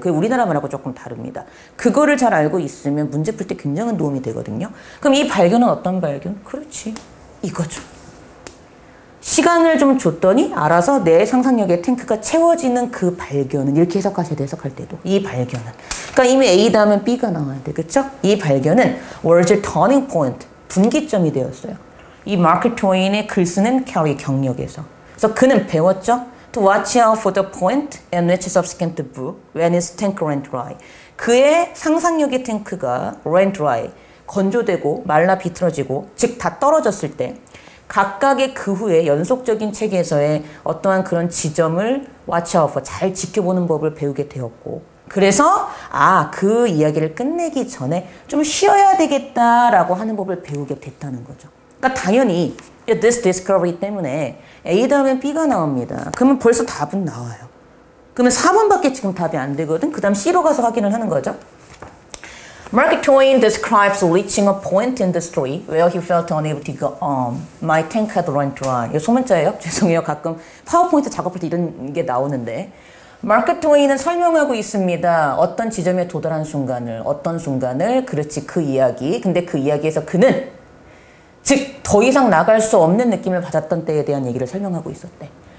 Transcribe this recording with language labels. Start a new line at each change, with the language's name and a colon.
Korean: 그게 우리나라 말하고 조금 다릅니다. 그거를 잘 알고 있으면 문제 풀 때 굉장히 도움이 되거든요. 그럼 이 발견은 어떤 발견? 그렇지. 이거죠. 시간을 좀 줬더니 알아서 내 상상력의 탱크가 채워지는 그 발견은 이렇게 해석하셔야 돼. 해석할 때도. 이 발견은. 그러니까 이미 A 다음엔 B가 나와야 돼. 그렇죠? 이 발견은
English: was a turning point.
Korean: 분기점이 되었어요. 이 마크 트웨인의 글 쓰는 캐리 경력에서. 그래서 그는 배웠죠.
English: To watch out for the point and which subsequent book when his tank ran dry.
Korean: 그의 상상력의 탱크가
English: ran dry,
Korean: 건조되고 말라 비틀어지고 즉 다 떨어졌을 때 각각의 그 후에 연속적인 책에서의 어떠한 그런 지점을
English: watch out for,
Korean: 잘 지켜보는 법을 배우게 되었고 그래서 그 이야기를 끝내기 전에 좀 쉬어야 되겠다라고 하는 법을 배우게 됐다는 거죠. 그러니까 당연히
English: this discovery
Korean: 때문에 A 다음에 B가 나옵니다. 그러면 벌써 답은 나와요. 그러면 4번밖에 지금 답이 안 되거든. 그 다음 C로 가서 확인을 하는 거죠.
English: Mark Twain describes reaching a point in the story where he felt unable to go on. My tank had run dry.
Korean: 이거 소문자예요. 죄송해요. 가끔 파워포인트 작업할 때 이런 게 나오는데 마크 트웨인은 설명하고 있습니다. 어떤 지점에 도달한 순간을, 어떤 순간을, 그렇지 그 이야기. 근데 그 이야기에서 그는 즉 더 이상 나갈 수 없는 느낌을 받았던 때에 대한 얘기를 설명하고 있었대.